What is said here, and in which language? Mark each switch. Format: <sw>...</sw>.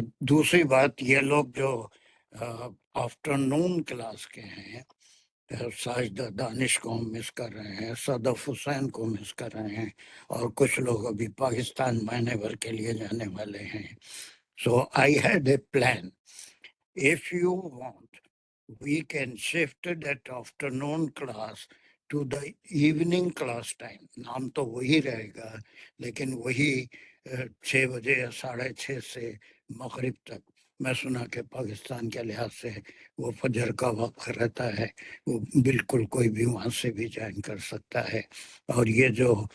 <ur>دوسری بات، یہ لوگ جو آفٹر نون کلاس کے ہیں، ساجدہ دانش کو ہم مس کر رہے ہیں، صدف حسین کو مس کر رہے ہیں، اور کچھ لوگ ابھی پاکستان مہینے بھر کے لیے جانے والے ہیں۔</ur> <en>So I had a plan. If you want, we can shift that afternoon class to the evening class time.</en> <ur>نام تو وہی رہے گا، لیکن وہی 6 بجے یا 6:30 سے مغرب تک۔ میں سنا کہ پاکستان کے لحاظ سے وہ فجر کا وقت رہتا ہے، وہ بالکل کوئی بھی وہاں سے بھی جوائن کر سکتا ہے۔ اور یہ جو</ur>